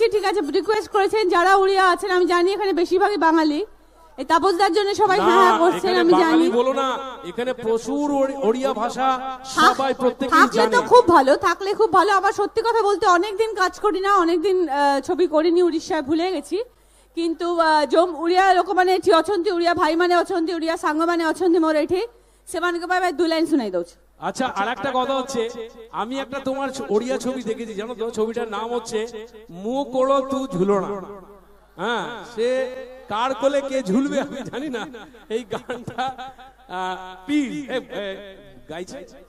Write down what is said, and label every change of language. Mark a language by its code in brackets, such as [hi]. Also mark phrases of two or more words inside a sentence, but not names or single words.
[bn] ঠিক আছে, রিকোয়েস্ট করেছেন যারা উড়িয়া আছেন, আমি জানি এখানে বেশিরভাগই বাঙালি, এই তাপসদার জন্য সবাই হ্যাঁ করছেন, আমি জানি। বলো না, এখানে প্রচুর ওড়িয়া ভাষা সবাই প্রত্যেকেই জানে। থাকলে তো খুব ভালো, থাকলে খুব ভালো। আবার সত্যি কথা বলতে অনেকদিন কাজ করি না, অনেকদিন ছবি করিনি, উড়িষ্যায় ভুলে গেছি। [or] কিন্তু ଯୋଉ ଓଡ଼ିଆ ଲୋକମାନେ ଏଠି ଅଛନ୍ତି, ଓଡ଼ିଆ ଭାଇମାନେ ଅଛନ୍ତି, ଓଡ଼ିଆ ସାଙ୍ଗମାନେ ଅଛନ୍ତି ମୋର ଏଠି, ସେମାନଙ୍କ ପାଇଁ ଦୁଇ ଲାଇନ୍ ଶୁଣାଇ ଦଉଛି। [bn] আচ্ছা, আর একটা কথা হচ্ছে, আমি একটা তোমার ওড়িয়া ছবি দেখেছি, জানো তো? ছবিটার নাম হচ্ছে মু কোলো তু ঝুলনা। হ্যাঁ, সে কার কোলে কে ঝুলবে আমি জানি না। এই গানটা প্লিজ গাইছে।